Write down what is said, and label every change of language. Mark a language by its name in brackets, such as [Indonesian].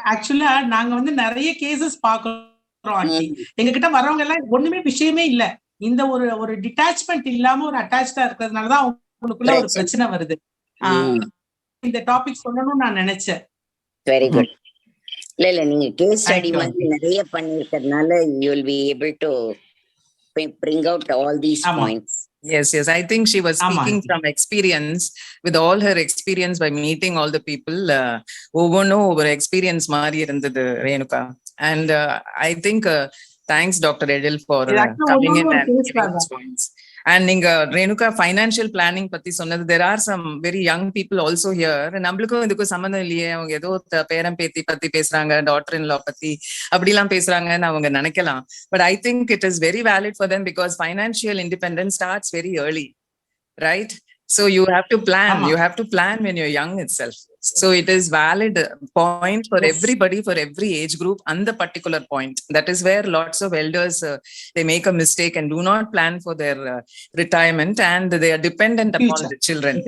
[Tamil] ஆக்சுவலா நாங்க வந்து நிறைய கேசஸ் பாக்குறோம் ஆண்டி. எங்க கிட்ட வரவங்க எல்லாம் ஒண்ணுமே விஷயமே இல்ல. இந்த ஒரு டிட்டாச்மெண்ட் இல்லாம ஒரு அட்டாச்சா இருக்கிறதுனாலதான் அவங்களுக்குள்ள ஒரு பிரச்சனை வருது. இந்த டாபிக் சொல்லணும்னு நான் நினைச்சேன். [English] Very good. [Tamil] இல்ல நீங்க கேஸ் ஸ்டடி மாதிரி நிறைய பண்ணிருக்கிறதுனால [English] you will be able to bring out all these points. Yes, I think she was speaking from experience, with all her experience by meeting all the people. Over experience [Tamil] mari irundhathu [English] Renuka. And I think thanks Dr. Edil for coming in and giving these points. And [Tamil] ninga Renuka financial planning patti sonnadhu, [English] there are some very young people also here. [Tamil] நம்மளுக்கும் இதுக்கு சம்பந்தம் இல்லையே, அவங்க ஏதோ பேரம் பேத்தி பத்தி பேசுறாங்க, டாட்டர் இன் லா பத்தி அப்படிலாம் பேசுறாங்கன்னு அவங்க நினைக்கலாம். [English] But I think it is very valid for them because financial independence starts very early, right? So you have to plan. You have to plan when you're young itself. So it is valid point for everybody, for every age group, and the particular point. That is where lots of elders, they make a mistake and do not plan for their retirement, and they are dependent upon the children.